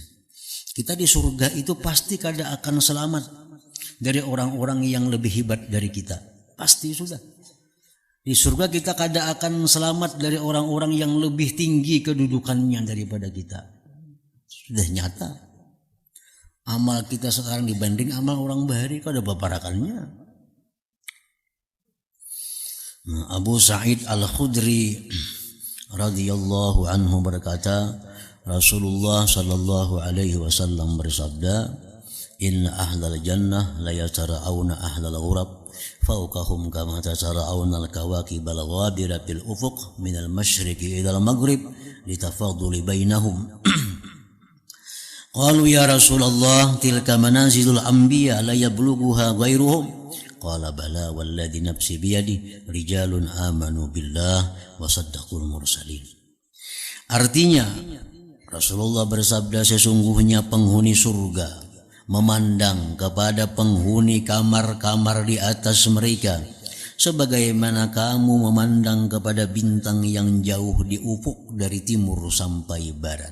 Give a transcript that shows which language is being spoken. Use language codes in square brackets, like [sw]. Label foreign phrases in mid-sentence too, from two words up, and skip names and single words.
[id] Kita di surga itu pasti kada akan selamat dari orang-orang yang lebih hebat dari kita. Pasti sudah. Di surga kita kada akan selamat dari orang-orang yang lebih tinggi kedudukannya daripada kita. Sudah nyata. Amal kita sekarang dibanding amal orang bahari kada babarakannya. Nah, [ar] Abu Sa'id Al-Khudri رضي الله عنه berkata, Rasulullah صلى الله عليه وسلم bersabda, "إن أهل الجنة لا يتراءون أهل الغرف فوقهم كما تتراءون الكواكب الغابرة في الأفق من المشرق إلى المغرب لتفاضل بينهم." قالوا يا رسول الله تلك منازل الأنبياء لا يبلغها غيرهم. قال بلى والذي نفسي بيده رجال آمنوا بالله وصدقوا المرسلين. [id] Artinya Rasulullah bersabda, sesungguhnya penghuni surga memandang kepada penghuni kamar-kamar di atas mereka sebagaimana kamu memandang kepada bintang yang jauh di ufuk dari timur sampai barat.